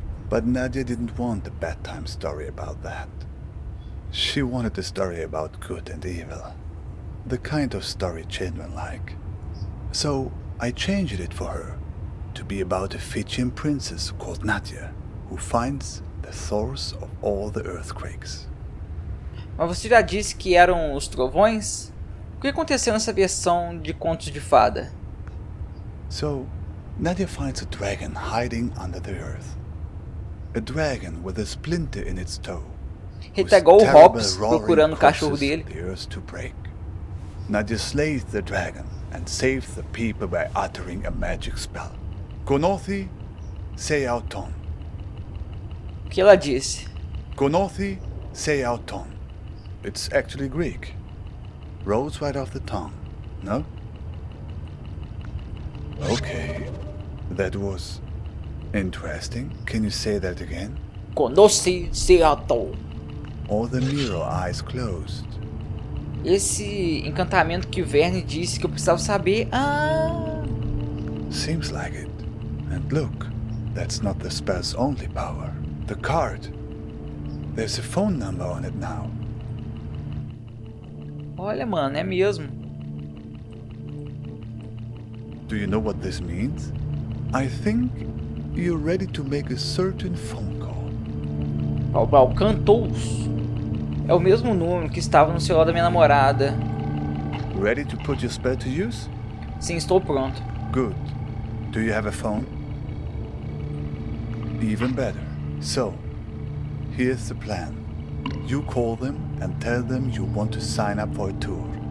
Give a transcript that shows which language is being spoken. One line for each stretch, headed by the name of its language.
English: But Nadia didn't want a bedtime story about that. She wanted a story about good and evil, the kind of story children like. So I changed it for her to be about a Fijian princess called Nadia, who finds the source of all the earthquakes.
Portuguese: Mas você já disse que eram os trovões? O que aconteceu nessa versão de contos de fada?
English: So, Nadia finds a dragon hiding under the earth. A dragon with a splinter in its toe.
Portuguese: Ele tá igual o Hobbs procurando o cachorro dele.
English: The earth to break. Nadia slays the dragon and saves the people by uttering a magic spell. Konothi se auton.
Portuguese: O que ela disse?
English: Konothi se auton. It's actually Greek. Rolls right off the tongue, no? Okay, that was interesting. Can you say that again? Conosce Seattle. All the mirror eyes closed.
Portuguese: Esse encantamento que o Verne disse que eu precisava saber. Ah!
English: Seems like it. And look, that's not the spell's only power. The card. There's a phone number on it now.
Portuguese: Olha, mano, é mesmo.
English: Do you know what this means? I think you're ready to make a certain phone call. Balbal cantou-os.
Portuguese: É o mesmo número que estava no celular da minha namorada.
English: Ready to put your spell to use?
Portuguese: Sim, estou pronto.
English: Good. Do you have a phone? Even better. So, here's the plan. You call them and tell them you want to sign up for a tour.